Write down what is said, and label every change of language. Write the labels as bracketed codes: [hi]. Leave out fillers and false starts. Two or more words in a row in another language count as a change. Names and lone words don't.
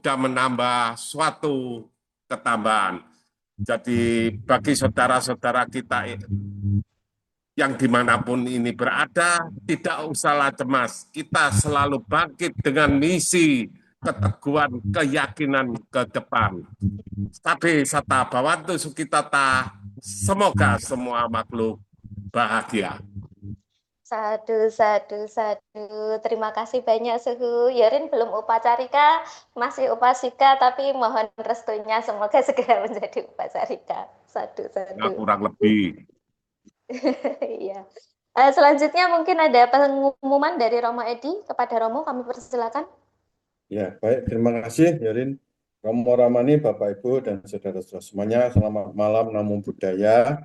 [id] Sudah menambah suatu ketambahan. Jadi bagi saudara-saudara kita yang dimanapun ini berada, tidak usahlah cemas. Kita selalu bangkit dengan misi, keteguhan, keyakinan ke depan. [pi] Sabe sata bawantu sukitata, [id] semoga semua makhluk bahagia. [pi] Sadu, sadu, sadu. [id] Terima kasih banyak Suhu. Yorin belum upacarika, masih upasika, tapi mohon restunya semoga segera menjadi upacarika. Sadu, Ya, sadu. kurang lebih. Iya. Selanjutnya mungkin ada pengumuman dari Romo Edi kepada Romo, kami persilakan. Ya, baik. Terima kasih, Yorin. Romo Ramani, Bapak, Ibu, dan saudara-saudara semuanya. Selamat malam, [pi] Namo Buddhaya.